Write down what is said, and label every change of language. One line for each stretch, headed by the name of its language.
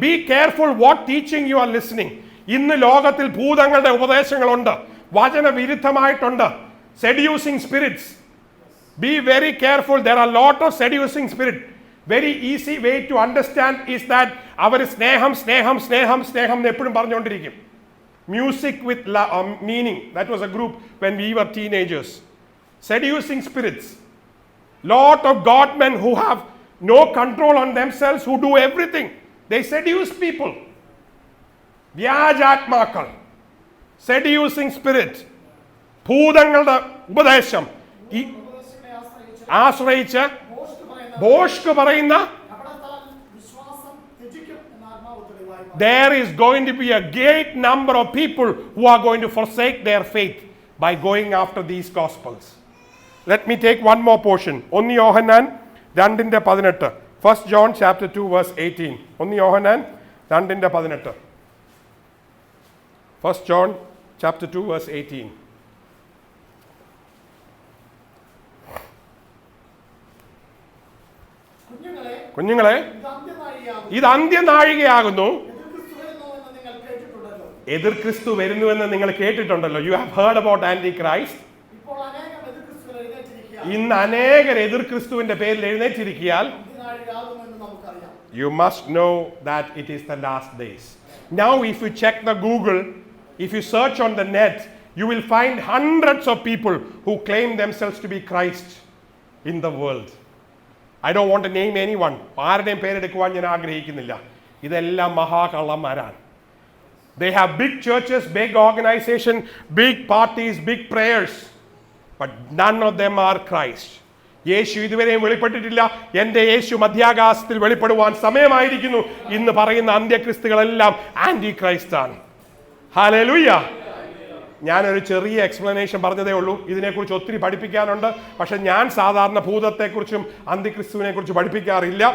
English: Be careful what teaching you are listening.
Malayalam: ഇന്ന് ലോകത്തിൽ ഭൂതങ്ങളുടെ ഉപദേശങ്ങളുണ്ട്, വചന വിരുദ്ധമായിട്ടുണ്ട്.
English: Seducing spirits. Be very careful. There are a lot of seducing spirit. Very easy way to understand is that
Malayalam: അവർ സ്നേഹം സ്നേഹം സ്നേഹം സ്നേഹം എന്ന് എപ്പോഴും പറഞ്ഞുകൊണ്ടിരിക്കും.
English: Music with meaning. That was a group when we were teenagers. seducing spirits, lot of God men who have no control on themselves, who do everything. They seduce people.
Malayalam: വ്യാജാത്മാക്കൾ,
English: seducing spirit,
Malayalam: ഭൂതങ്ങളുടെ ഉപദേശം ഉപദേശങ്ങളെ ആശ്രയിച്ച് ഭോഷ്ക് പറയുന്ന ഭോഷ്ക് പറയുന്ന കപടത്താൽ വിശ്വാസം ത്യജിക്കും എന്ന ആത്മാവ് തെളിവായി മാറി.
English: there is going to be a great number of people who are going to forsake their faith by going after these gospels. Let me take one more portion.
Malayalam: 1 Yohannan 2:18.
English: 1 John chapter 2 verse 18.
Malayalam: 1 Yohannan 2:18.
English: 1 John chapter 2 verse 18.
Malayalam: കുഞ്ഞുങ്ങളെ, ഇത് അന്ത്യനാഴികയാകുന്നു. ഇത് അന്ത്യനാഴികയാകുന്നു. എതിർ ക്രിസ്തു വരുന്നുവെന്ന് നിങ്ങൾ കേട്ടിട്ടുണ്ടല്ലോ. എതിർ ക്രിസ്തു വരുന്നുവെന്ന് നിങ്ങൾ കേട്ടിട്ടുണ്ടല്ലോ.
English: You have heard about anti Christ.
Malayalam: ഇപ്പോൾ അനേകം എതിർ ക്രിസ്തുക്കൾ എഴുന്നേറ്റിരിക്കുകയാണ്. ഇന്ന് അനേകർ എതിർ ക്രിസ്തുവിന്റെ പേരിൽ എഴുന്നേറ്റിരിക്കിയാൽ അന്ത്യനാഴികയാകുമെന്ന് നമുക്കറിയാം.
English: you must know that it is the last days. Now if you check the Google, if you search on the net, you will find hundreds of people who claim themselves to be Christ in the world. I don't want to name anyone.
Malayalam: ആരുടെയും പേരെടുക്കുവാൻ ഞാൻ ആഗ്രഹിക്കുന്നില്ല. ഇതെല്ലാം മഹാകള്ളന്മാരാണ്.
English: They have big churches, big organization, big parties, big prayers, but none of them are Christ.
Malayalam: യേശു ഇതുവരെയും വെളിപ്പെട്ടിട്ടില്ല. എൻ്റെ യേശു മധ്യാകാശത്തിൽ വെളിപ്പെടുവാൻ സമയമായിരിക്കുന്നു ഇന്ന് പറയുന്ന അന്ത്യക്രിസ്തുകളെല്ലാം anti Christ ആണ്. Hallelujah. ഞാനൊരു ചെറിയ എക്സ്പ്ലനേഷൻ പറഞ്ഞതേ ഉള്ളൂ. ഇതിനെക്കുറിച്ച് ഒത്തിരി പഠിപ്പിക്കാനുണ്ട്. പക്ഷെ ഞാൻ സാധാരണ ഭൂതത്തെക്കുറിച്ചും അന്തിക്രിസ്തുവിനെ കുറിച്ച് പഠിപ്പിക്കാറില്ല.